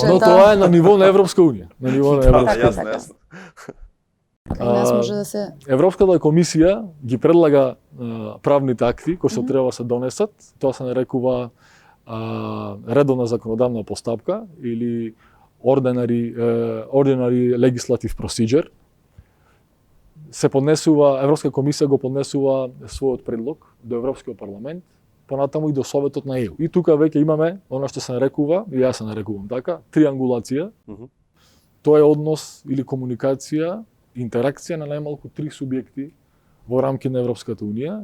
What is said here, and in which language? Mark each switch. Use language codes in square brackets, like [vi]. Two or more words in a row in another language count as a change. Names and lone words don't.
[mk] Но тоа е на ниво на Европска унија, на ниво на Европска унија. Јасно. Нас може да се Европската комисија ги предлага правните акти кои што треба да се донесат. Тоа се нарекува редовна законодавна постапка или [en] ordinary legislative procedure. [mk] Се поднесува, Европска комисија го поднесува својот предлог до Европскиот парламент, понатаму и до Советот на ЕУ. И тука веќе имаме она што се нарекува, и јас се нарекувам така, триангулација. Тоа е однос или комуникација, интеракција на најмалку 3 субјекти во рамки на Европската унија.